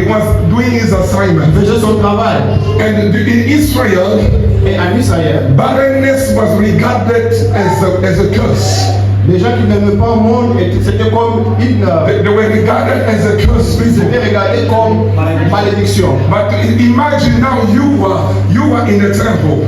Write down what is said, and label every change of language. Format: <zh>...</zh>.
<en>He was doing his assignment.</en> <fr>Il faisait son travail.</fr> <en>And in Israel,</en> <fr>Et en Israël,</fr> <en>barrenness was regarded as a curse.</en> <fr>les gens qui n'aimaient pas le monde, c'était comme une.</fr> <en>They were regarded as a curse people.</en> <fr>C'était regardé comme malédiction.</fr> <en>But imagine now you are in the temple</en>